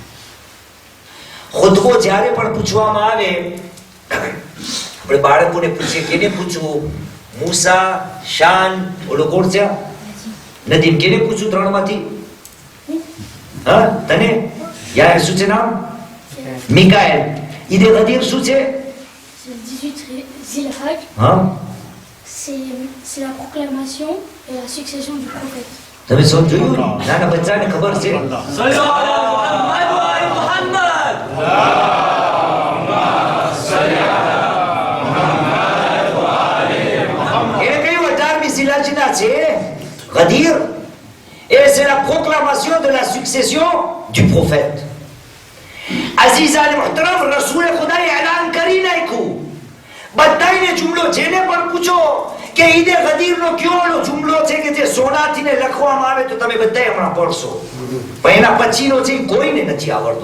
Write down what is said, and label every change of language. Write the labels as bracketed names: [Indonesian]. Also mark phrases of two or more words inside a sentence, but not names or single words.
[Gujarati] ખુદબો જ્યારે પણ પૂછવામાં આવે, આપણે બાળકોને પૂછીએ કેને પૂછવું? મૂસા, શાન, ઓલો કોણ છે? નદીમ. કેને પૂછું ત્રણમાંથી? હા તને યાર શું છે નામ? મિકાએલ. ઈદે ગદીર શું છે? 18 Zilhaj, હા [French] c'est la proclamation et la succession du prophète. [Gujarati] તમે સૌ જોયું? નાના બચ્ચાને ખબર છે. એને કયું 18મી ઝિલહજના છે ગદીર. [French] Et c'est la proclamation de la succession du prophète. [Urdu] عزیزان محترم, [Gujarati] રસૂલે ખુદાએ એલાન કરી નાખ્યું. બધાને જુમલો જેને પણ પૂછો કે ઈદે ગદીરનો કયો ઓલો જુમલો છે કે જે સોનાથી ને લખવામાં આવે તો તમે બધાએ હમણાં પડશો, પણ એના પછીનો છે કોઈને નથી આવડતો.